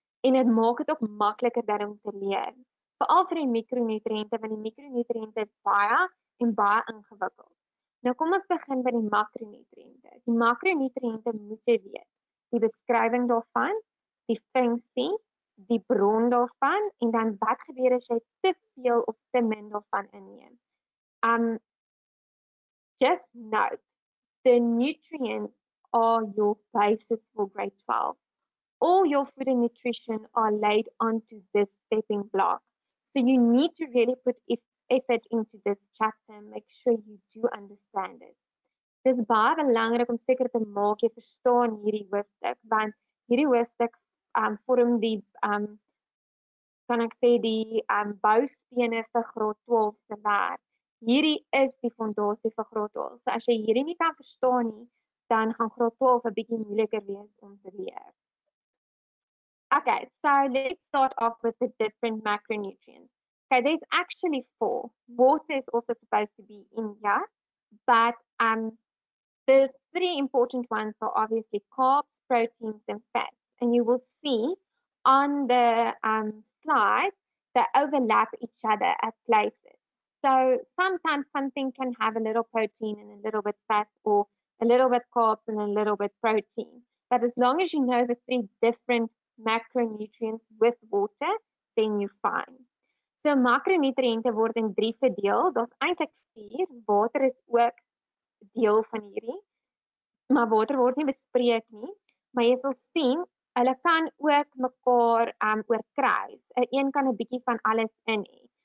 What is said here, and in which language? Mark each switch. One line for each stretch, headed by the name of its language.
Afrikaans: En dit maak dit ook makliker dan om te leer. Veral vir die mikronutriënte, want die mikronutriënte is baie en baie ingewikkeld. Nou kom ons begin by die makronutriënte. Die makronutriënte moet jy weet. Die beskrywing daarvan, die funksie, die bron daarvan en dan wat gebeur as jy te veel of te min daarvan inneem.
English: Just note, the nutrients are your basis for grade 12. All your food and nutrition are laid onto this stepping block. So you need to really put effort into this chapter and make sure you do understand it. Dit is baie belangrik om seker te maak jy verstaan hierdie hoofstuk, want hierdie hoofstuk vorm die kan ek sê die boustene vir graad 12 se werk. Hierdie is die fondasie vir graad 12. So as jy hierdie nie kan verstaan nie, dan gaan graad 12 'n bietjie moeiliker wees om te leer. Okay, so let's start off with the different macronutrients. Okay, there's actually 4. Water is also supposed to be in here, but the 3 important ones are obviously carbs, proteins, and fats. And you will see on the slide, they overlap each other at places. So sometimes something can have a little protein and a little bit fat, or a little bit carbs and a little bit protein. But as long as you know the 3 different macronutrients with water, then you're fine.
Afrikaans: So makronutriënte word in 3 verdeel. Daar's eintlik 4. Water is ook deel van hierdie. Maar water word nie bespreek nie. Maar jy sal sien, hulle kan ook mekaar oorkruis. Een kan 'n bietjie van alles in hê.